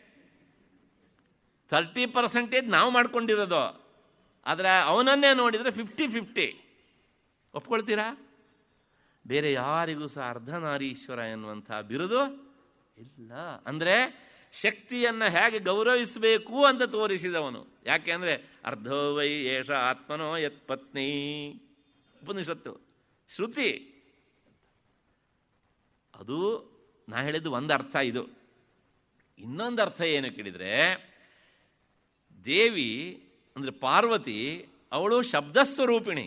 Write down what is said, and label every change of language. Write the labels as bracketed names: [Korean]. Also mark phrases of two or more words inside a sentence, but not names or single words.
[Kannada] 30% ನಾವು ಮಾಡ್ಕೊಂಡಿರೋದು, ಆದರೆ ಅವನನ್ನೇ ನೋಡಿದರೆ 50-50. ಒಪ್ಕೊಳ್ತೀರಾ? ಬೇರೆ ಯಾರಿಗೂ ಸಹ ಅರ್ಧನಾರೀಶ್ವರ ಎನ್ನುವಂಥ ಬಿರುದು ಇಲ್ಲ. ಅಂದರೆ ಶಕ್ತಿಯನ್ನು ಹೇಗೆ ಗೌರವಿಸಬೇಕು ಅಂತ ತೋರಿಸಿದವನು. ಯಾಕೆ ಅಂದರೆ [Sanskrit] ಅರ್ಧೋ ವೈ ಏಷ ಆತ್ಮನೋ ಯತ್ ಪತ್ನಿ, [Kannada] ಉಪನಿಷತ್ತು ಶ್ರುತಿ. ಅದು ನಾ ಹೇಳಿದ್ದು ಒಂದು ಅರ್ಥ. ಇದು ಇನ್ನೊಂದು ಅರ್ಥ ಏನು ಕೇಳಿದರೆ, ದೇವಿ ಅಂದರೆ ಪಾರ್ವತಿ ಅವಳು ಶಬ್ದಸ್ವರೂಪಿಣಿ.